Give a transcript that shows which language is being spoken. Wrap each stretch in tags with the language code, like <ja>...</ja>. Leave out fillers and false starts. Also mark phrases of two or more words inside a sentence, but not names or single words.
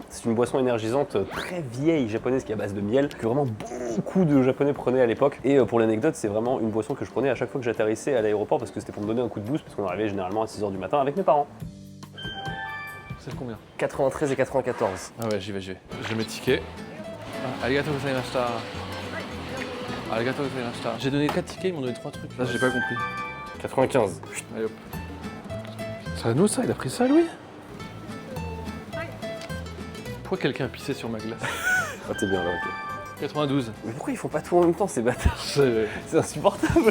<fr>C'est une boisson énergisante très vieille japonaise qui est à base de miel, que vraiment beaucoup de japonais prenaient à l'époque. Et pour l'anecdote, c'est vraiment une boisson que je prenais à chaque fois que j'atterrissais à l'aéroport parce que c'était pour me donner un coup de boost parce qu'on arrivait généralement à 6h du matin avec mes parents. C'est combien? 93 et 94. Ah ouais, j'y vais. J'ai mes tickets.</fr> <ja>ありがとうございました。ありがとうございました.</ja> <fr>J'ai donné 4 tickets, ils m'ont donné 3 trucs. Là, j'ai pas compris. 95. Allez hop. C'est à nous ça? Il a pris ça, Louis? Pourquoi quelqu'un a pissé sur ma glace? Ah, t'es bien là, ok. 92. Mais pourquoi ils font pas tout en même temps ces bâtards? C'est- C'est insupportable.</fr>